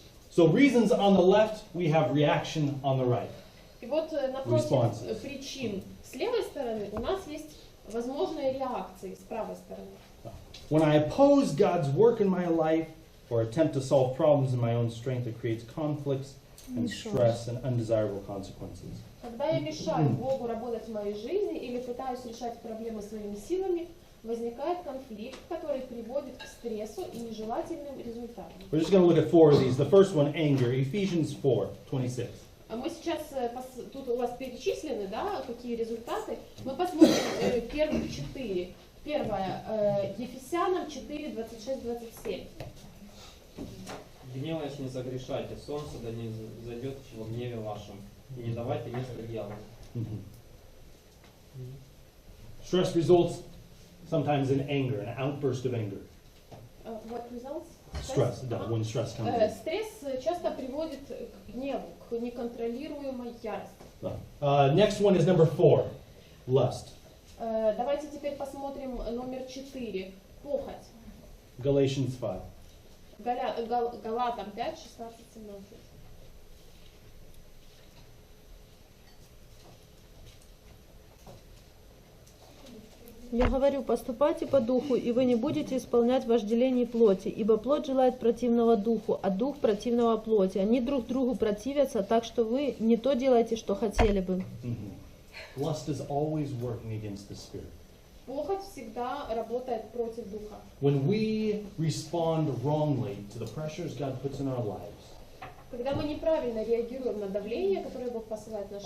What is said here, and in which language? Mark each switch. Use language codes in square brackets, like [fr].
[en] So reasons on the left, we have reaction on the right. [ru] И вот напротив [en] Responses. [ru] причин с левой стороны у нас есть возможные реакции с правой стороны. [en] When I oppose God's work in my life or attempt to solve problems in my own strength, it creates conflicts and stress and undesirable consequences. [ru] Когда я мешаю Богу работать в моей жизни или пытаюсь решать проблемы своими силами, возникает конфликт, который приводит к стрессу и нежелательным результатам. [en] We're just going to look at four of these. The first one, anger, Ephesians 4:26. [ru] А мы сейчас, тут у вас перечислены, да, какие результаты. Мы посмотрим первых 4. Первое, Ефесянам 4:26-27. Гневаясь, не загрешайте, солнце да не зайдет во гневе вашем, и не давайте места дьяволу. [en] Stress results sometimes in anger, an outburst of anger. What results? Stress, when stress comes in. [ru] Стресс часто приводит к гневу, к неконтролируемой ярости. [en] Next one is number 4, lust. [ru] Давайте теперь посмотрим номер 4. Похоть. [en] Galatians 5. [ru] Галатам 5, 16, 17. Я говорю, поступайте по духу, и вы не будете исполнять вожделений плоти, ибо плоть желает противного духу, а дух противного плоти. Они друг другу противятся, так что вы не то делаете, что хотели бы. [en] Lust is always working against the Spirit. [ru] Похоть всегда работает против духа. [en] When we respond wrongly to the pressures God puts in our lives, [ru] Когда мы неправильно реагируем на давление, которое Бог посылает в нашу